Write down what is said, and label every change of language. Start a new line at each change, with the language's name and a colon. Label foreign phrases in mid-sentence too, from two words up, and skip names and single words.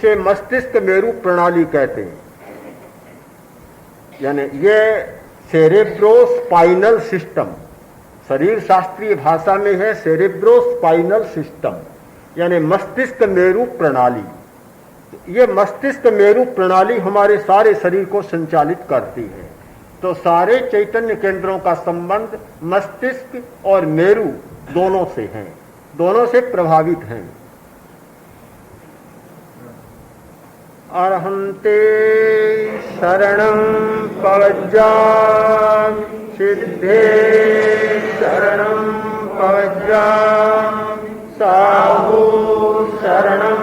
Hindi: इसे मस्तिष्क मेरु प्रणाली कहते हैं। यानी ये
English: cerebrospinal system,
Hindi: शरीर शास्त्रीय भाषा में है
English: cerebrospinal system,
Hindi: यानी मस्तिष्क मेरु प्रणाली। ये मस्तिष्क मेरु प्रणाली हमारे सारे शरीर को संचालित करती है। तो सारे चैतन्य केंद्रों का संबंध मस्तिष्क और मेरु दोनों से है, दोनों से प्रभावित हैं।
Prakrit languages: अरहंते शरणं पवज्जामि, सिद्धे शरणं पवज्जामि, साहु शरणं